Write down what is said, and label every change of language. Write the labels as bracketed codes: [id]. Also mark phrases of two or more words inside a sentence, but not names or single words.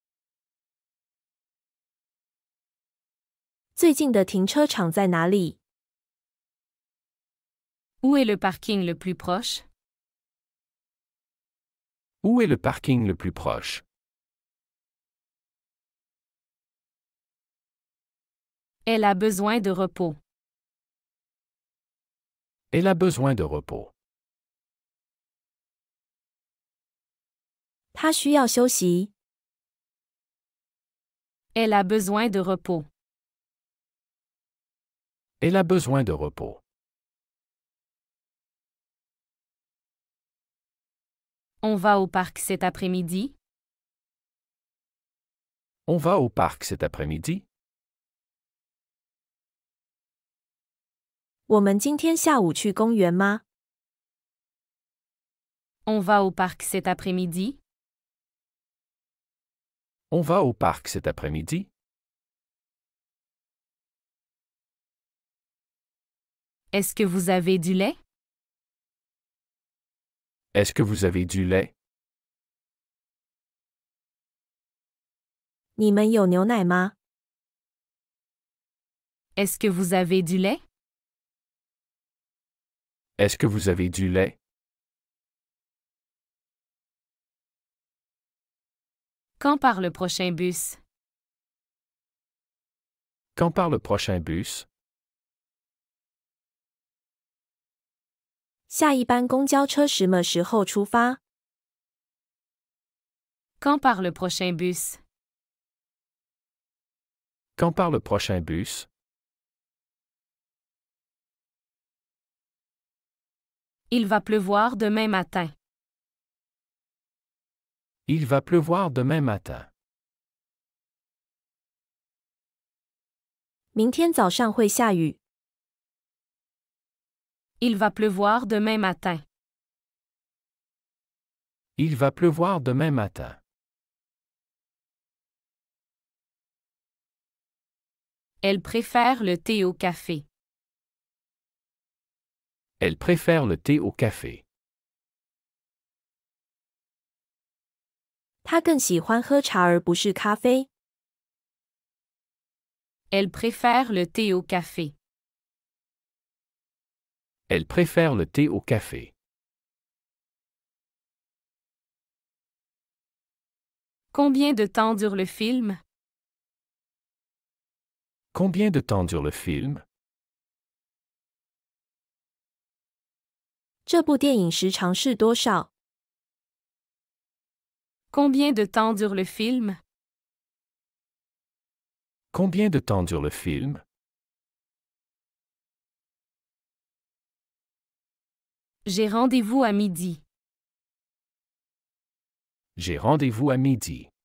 [zh] 最近的停车场在哪里？ [fr] Où est le parking le plus proche? Où est le parking le plus proche? Elle a besoin de repos. Elle a besoin de repos. [zh] 他需要休息。 [fr] Elle a besoin de repos. Elle a besoin de repos. On va au parc cet après-midi? On va au parc cet après-midi? [zh] 我们今天下午去公园吗？ [fr] On va au parc cet après-midi? On va au parc cet après-midi? Est-ce que vous avez du lait? Est-ce que vous avez du lait? [zh] 你们有牛奶吗？ [fr] Est-ce que vous avez du lait? Est-ce que vous avez du lait? Quand part le prochain bus? Quand part le prochain bus? [zh] 下一班公交车什么时候出发？ [fr] Quand part le prochain bus? Quand part le prochain bus? Il va pleuvoir demain matin. Il va pleuvoir demain matin. [zh] 明天早上会下雨。 [fr] Il va pleuvoir demain matin. Il va pleuvoir demain matin. Elle préfère le thé au café. Elle préfère le thé au café. [zh] 他更喜欢喝茶而不是咖啡。 [fr] Elle préfère le thé au café. Elle préfère le thé au café. Combien de temps dure le film? Combien de temps dure le film? [zh] 这部电影时长是多少？ [fr] Combien de temps dure le film? Combien de temps dure le film? J'ai rendez-vous à midi. J'ai rendez-vous à midi.